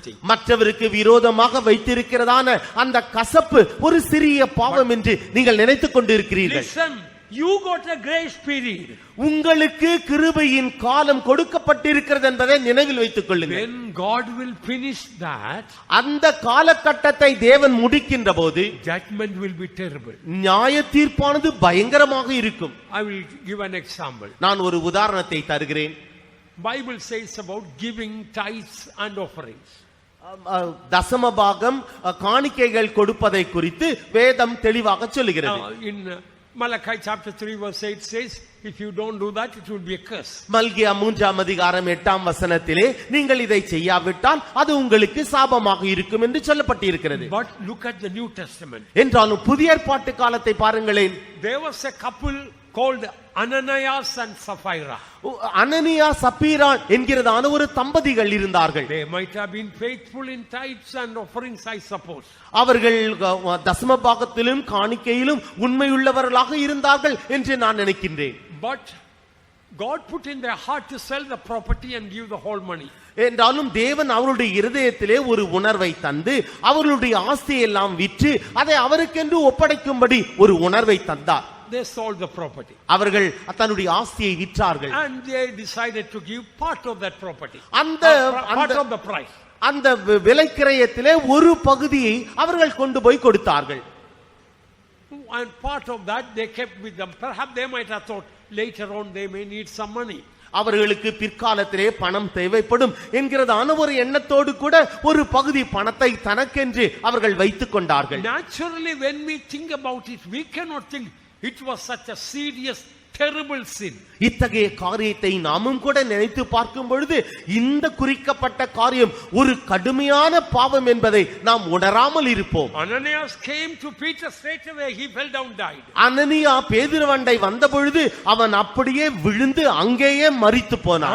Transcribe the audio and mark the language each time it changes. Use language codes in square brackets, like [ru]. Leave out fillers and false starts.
[ta] மற்றவருக்கு விரோதமாக வைத்திருக்கிறதான அந்த கசப்பு ஒரு சிறிய பாவம் என்று நீங்கள் நினைத்துக் கொண்டிருக்கிறீர்கள். [en] You got a grace period. [ta] உங்களுக்கு கிருபையின் காலம் கொடுக்கப்பட்டிருக்கிறது என்பதை நினைவில் வைத்துக் கொள்ளுங்கள். [en] When God will finish that, [ta] அந்த காலகட்டத்தை தேவன் முடிக்கின்ற போது [en] judgment will be terrible. [ta] நியாய தீர்ப்பானது பயங்கரமாக இருக்கும். [en] I will give an example. [ta] நான் ஒரு உதாரணத்தை தருகிறேன். [en] Bible says about giving tithes and offerings. [ta] தசம பாகம் காணிக்கைகள் கொடுப்பதை குறித்து வேதம் தெளிவாக சொல்லுகிறது. [en] In Malachi chapter 3 verse 8 says, if you don't do that, it will be a curse. [ta] மல்கியா 3ஆம் அதிகாரம் 8ஆம் வசனத்திலே நீங்கள் இதை செய்யாவிட்டால் அது உங்களுக்கு சாபமாக இருக்கும் என்று சொல்லப்பட்டிருக்கிறது. [en] But look at the New Testament. [ta] என்றாலும் புதிய ஏற்பாட்டு காலத்தை பாருங்களேன். [en] There was a couple called Ananias and Sapphira. [ta] அனனியா சப்பீரா என்கிறதான ஒரு தம்பதிகள் இருந்தார்கள். [en] They might have been faithful in tithes and offerings, I suppose. [ta] அவர்கள் தசம பாகத்திலும் காணிக்கையிலும் உண்மையுள்ளவர்களாக இருந்தார்கள் என்று நான் நினைக்கின்றேன். [en] But God put in their heart to sell the property and give the whole money. [ta] என்றாலும் தேவன் அவருடைய இருதயத்திலே ஒரு உணர்வை தந்து அவர்களுடைய ஆஸ்தியை எல்லாம் விற்று அதை அவருக்கென்று ஒப்படைக்கும்படி ஒரு உணர்வை தந்தார். [en] They sold the property. [ta] அவர்கள் தன்னுடைய ஆஸ்தியை விற்றார்கள். [en] And they decided to give part of that property. Part of the price. [ta] அந்த விலைக்கிரயத்திலே ஒரு பகுதியை அவர்கள் கொண்டு போய் கொடுத்தார்கள். [en] And part of that they kept with them. Perhaps they might have thought later on they may need some money. [ta] அவர்களுக்கு பிற்காலத்திலே பணம் தேவைப்படும் என்கிறதான ஒரு எண்ணத்தோடு கூட ஒரு பகுதி பணத்தை தனக்கென்று அவர்கள் வைத்துக் கொண்டார்கள். [en] Naturally, when we think about it, we cannot think it was such a serious, terrible sin. [ta] இத்தகைய காரியத்தை நாமும் கூட நினைத்து பார்க்கும் பொழுது இந்த குறிக்கப்பட்ட காரியம் ஒரு கடுமையான பாவம் என்பதை நாம் உணராமல் இருப்போம். [en] Ananias came to Peter straight away. He fell down, died. [ta] அனனியா பேதுருவண்டை வந்த பொழுது அவன் அப்படியே விழுந்து அங்கேயே மரித்து போனான்.